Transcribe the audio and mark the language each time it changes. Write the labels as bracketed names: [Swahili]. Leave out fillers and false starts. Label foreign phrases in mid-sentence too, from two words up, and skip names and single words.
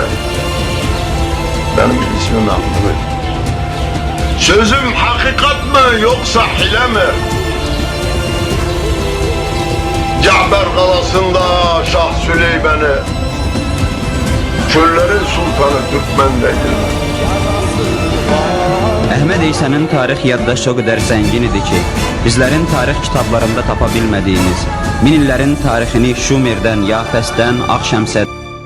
[Turkish] Benim ismim Ahmet. Sözüm hakikat mı yoksa hile mi? Caber Kalası'nda Şah Süleyman'ı, çöllerin sultanı Türkmen'deydi. [Azerbaijani] Əhməd İsa'nın tarix yaddaşı o qədər zəngin idi ki, bizlərin tarix kitablarında tapa bilmədiyimiz, min illərin tarixini Şumerdən, Yafəsdən, Ağşəmsəd